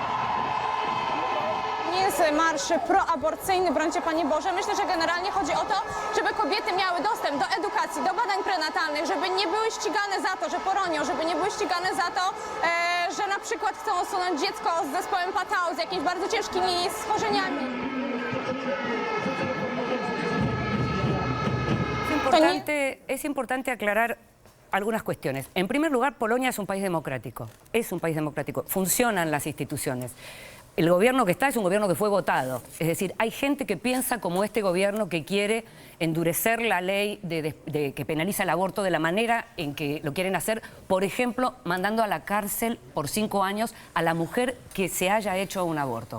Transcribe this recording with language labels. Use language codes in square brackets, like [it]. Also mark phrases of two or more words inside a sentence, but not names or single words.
[pl] Nie jest marsz proaborcyjny, brońcie Panie Boże. Myślę, że generalnie chodzi o to, żeby kobiety miały dostęp do edukacji, do badań prenatalnych, żeby nie były ścigane za to, że poronią, żeby nie były ścigane za to, że na przykład chcą usunąć dziecko z zespołem Patau, z jakimiś bardzo ciężkimi schorzeniami. [es] Es importante aclarar algunas cuestiones. En primer lugar, Polonia es un país democrático. Es un país democrático. Funcionan las instituciones. El gobierno que está es un gobierno que fue votado. Es decir, hay gente que piensa como este gobierno que quiere endurecer la ley que penaliza el aborto de la manera en que lo quieren hacer, por ejemplo, mandando a la cárcel por 5 años a la mujer que se haya hecho un aborto.